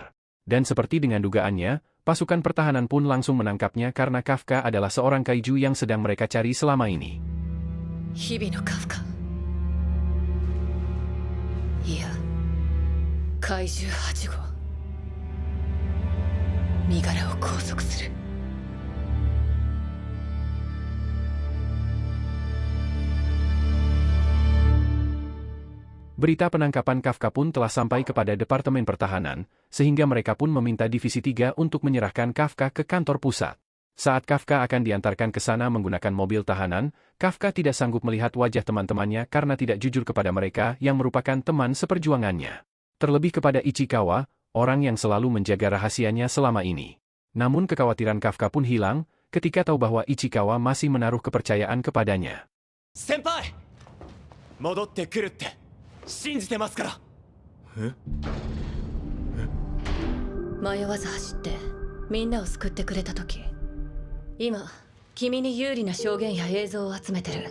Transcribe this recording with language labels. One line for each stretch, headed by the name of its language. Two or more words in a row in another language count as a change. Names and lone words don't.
Indonesian: Dan seperti dengan dugaannya, pasukan pertahanan pun langsung menangkapnya karena Kafka adalah seorang kaiju yang sedang mereka cari selama ini.
Japanese: 日々のカフカ。いや、怪獣8号。身柄を拘束する。
Indonesian: Berita penangkapan Kafka pun telah sampai kepada Departemen Pertahanan, sehingga mereka pun meminta Divisi 3 untuk menyerahkan Kafka ke kantor pusat. Saat Kafka akan diantarkan ke sana menggunakan mobil tahanan, Kafka tidak sanggup melihat wajah teman-temannya karena tidak jujur kepada mereka yang merupakan teman seperjuangannya. Terlebih kepada Ichikawa, orang yang selalu menjaga rahasianya selama ini. Namun kekhawatiran Kafka pun hilang ketika tahu bahwa Ichikawa masih menaruh kepercayaan kepadanya.
Japanese: Senpai! 戻ってくるって信じてますから。迷わず走ってみんなを救ってくれた時、今君に有利な証言や映像を集めてる。